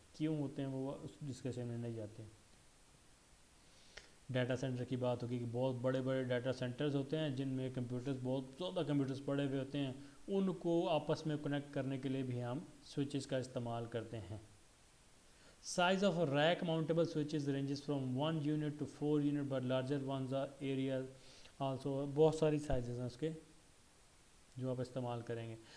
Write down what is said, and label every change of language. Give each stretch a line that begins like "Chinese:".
Hindi: क्यों होते हैं वो उस डिस्कशन में नहीं जाते. डाटा सेंटर की बात होगी कि बहुत बड़े बड़े डाटा सेंटर्स होते हैं जिनमें कंप्यूटर्स, बहुत ज़्यादा कंप्यूटर्स पड़े हुए होते हैं. उनको आपस में कनेक्ट करने के लिए भी हम स्विचेस का इस्तेमाल करते हैं.
English: Size of a rack mountable switches ranges from 1 unit to 4 unit, but larger ones are areas also.
Hindi: बहुत सारी sizes हैं उसके जो आप इस्तेमाल करेंगे.